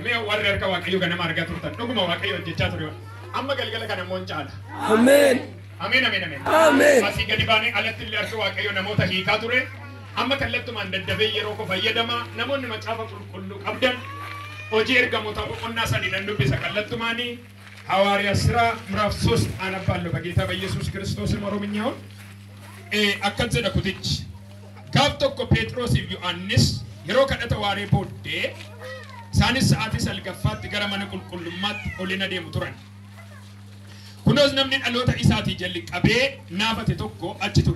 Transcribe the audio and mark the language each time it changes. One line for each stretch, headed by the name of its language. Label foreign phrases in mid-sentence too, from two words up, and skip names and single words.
Oromo: Mee warri harka Waaqayyo ganama argaa turtan dhuguma Waaqayyo hojjechaa ture. Amma galgala kana immoo caala. Ameen. Ameen ameen ameen. Ameen. Asii gadi baanee alatti illee harka Waaqayyo namoota hiikaa ture. Amma kallattumaan daddabee yeroo ko fayyadama namoonni macaafa qulqulluu qabdan hojii ergamoota boqonnaa sadiidhaan dubbisa kallattumaanii
Amharic: ሐዋርያ ሥራ ምዕራፍ 3 አነባለሁ በጌታ በኢየሱስ ክርስቶስ ኦሮምኛውን
Oromo: akkan jedha kutichi gaaf tokko Phexrosiif Yohaannis yeroo kadhata waaree booddee isaanis sa'aatii salgaffaatti gara mana qulqullummaatti ol adeemu turan. Kunoos namni dhaloota isaatii jalli qabee naafate tokko achi ture.